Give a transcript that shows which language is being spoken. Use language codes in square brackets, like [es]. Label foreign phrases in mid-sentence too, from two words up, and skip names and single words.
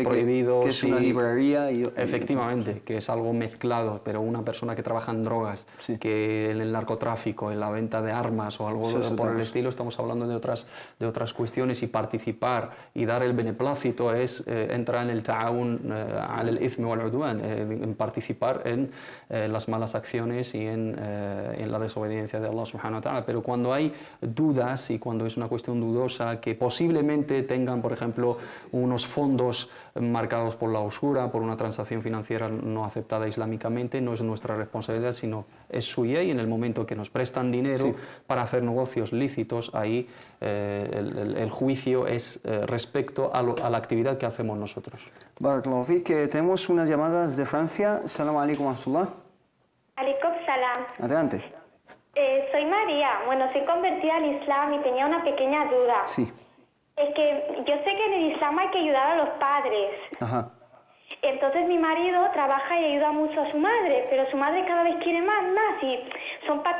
[es] prohibido, que es una librería efectivamente, que es algo mezclado, pero una persona que trabaja en drogas, que en el narcotráfico, en la venta de armas o algo por el estilo, estamos hablando de otras cuestiones, y participar y dar el beneplácito entra en el [ar] التعاون على الإثم والعدوان, [es] en participar en las malas acciones y en la desobediencia de [ar] الله سبحانه وتعالى. [es] Pero cuando hay dudas, y cuando es una cuestión dudosa, que posiblemente tengan, por ejemplo, unos fondos marcados por la usura, por una transacción financiera no aceptada islámicamente, no es nuestra responsabilidad, sino es suya, y en el momento que nos prestan dinero para hacer negocios lícitos, ahí el juicio es respecto a la actividad que hacemos nosotros. [ar] بارك الله فيك, [es] tenemos unas llamadas de Francia. [ar] السلام عليكم ورحمة الله. عليكم السلام. [es] Adelante. Soy María. Bueno, soy convertida al Islam y tenía una pequeña duda. Sí. Es que yo sé que en el Islam hay que ayudar a los padres. Ajá. Entonces mi marido trabaja y ayuda mucho a su madre, pero su madre cada vez quiere más, y son para caprichos.